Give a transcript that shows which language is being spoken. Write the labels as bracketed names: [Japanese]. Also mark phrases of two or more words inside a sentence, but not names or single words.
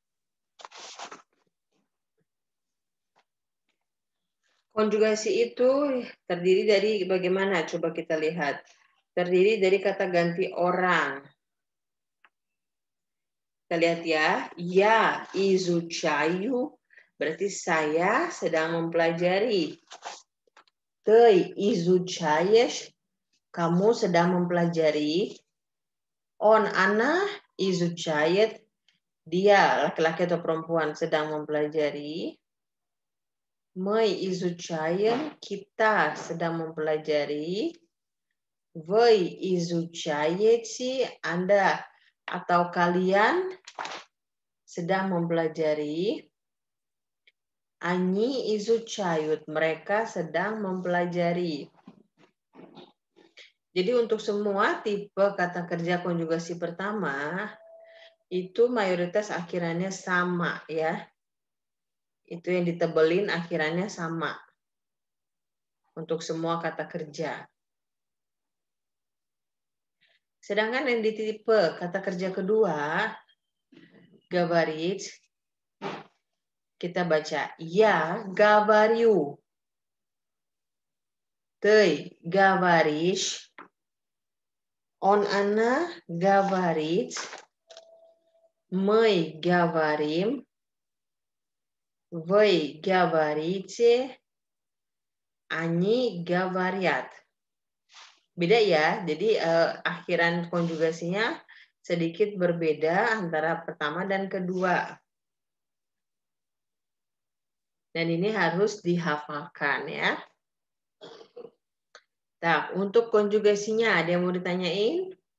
[Indonesian] Konjugasi itu terdiri dari bagaimana? Coba kita lihat. Terdiri dari kata ganti orang. Kita lihat ya. Ya, изучаю. Berarti saya sedang mempelajari. [Russian] Ты изучаешь. [Indonesian] Kamu sedang mempelajari. [Russian] Он, она изучает. [Indonesian] Dia, laki-laki atau perempuan, sedang mempelajari. [Russian] Мы изучаем. [Indonesian] Kita sedang mempelajari. [Russian] Вы изучаете. [Indonesian] Anda atau kalian sedang mempelajari. [Russian] Они изучают. [Indonesian] Mereka sedang mempelajari. Jadi untuk semua tipe kata kerja konjugasi pertama itu mayoritas akhirannya sama ya. Itu yang ditebelin akhirannya sama. Untuk semua kata kerja. Sedangkan yang di tipe kata kerja kedua, говорить, kita baca [Russian] я говорю. Ты говоришь. Он, она говорит. Мы говорим. Вы говорите. Они говорят. [Indonesian] Beda ya, jadi akhiran konjugasinya sedikit berbeda antara pertama dan kedua. Dan ini harus dihafalkan ya. Nah, untuk konjugasinya ada yang mau ditanyain?